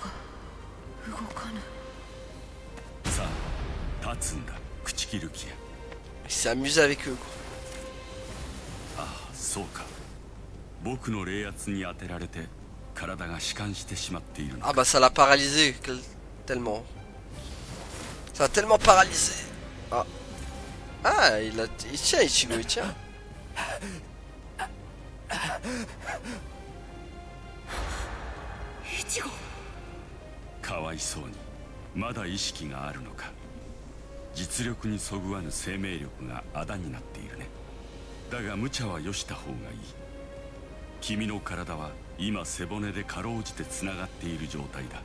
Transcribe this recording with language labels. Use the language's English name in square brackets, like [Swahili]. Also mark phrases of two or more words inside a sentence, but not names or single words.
[French] Il s'est amusé avec eux, quoi. Ah bah ça l'a paralysé tellement. Ça a tellement paralysé. Ah, ah il tient Ichigo, il tient. Ichigo. [Japanese] かわいそうにまだ意識があるのか。実力にそぐわぬ生命力があだになっているね。だが無茶はよした方がいい。君の体は今背骨でかろうじてつながっている状態だ。